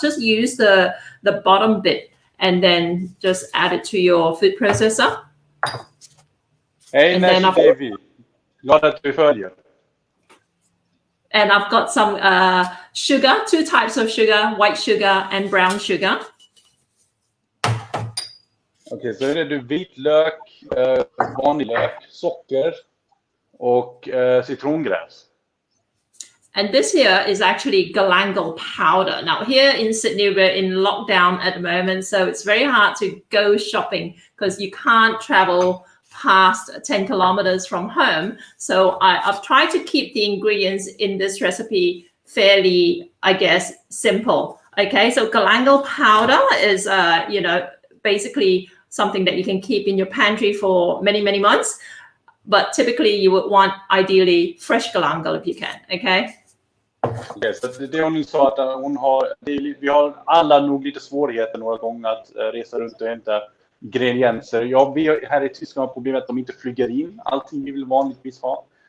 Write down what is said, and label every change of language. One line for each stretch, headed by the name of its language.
English: Just use the bottom bit and then just add it to your food processor. Hey, nice baby.
Swedish: Glad att du följer.
English: And I've got some sugar, 2 types of sugar, white sugar and brown sugar.
Swedish: Okej, så är det vitlök, vanlig lök, socker och citrongräs.
English: And this here is actually Galangal Powder. Now here in Sydney, we're in lockdown at the moment, so it's very hard to go shopping because you can't travel past 10 kilometers from home. So I've tried to keep the ingredients in this recipe fairly, I guess, simple. Okay, so Galangal Powder is, basically something that you can keep in your pantry for many, many months. But typically you would want, ideally, fresh galangal if you can, okay?
Swedish: Okay, så det hon sa att hon har, vi har alla nog lite svårigheter några gånger att resa runt och hämta ingredienser. Vi här i Tyskland har problemet att de inte flyger in allting vi vill vanligtvis ha.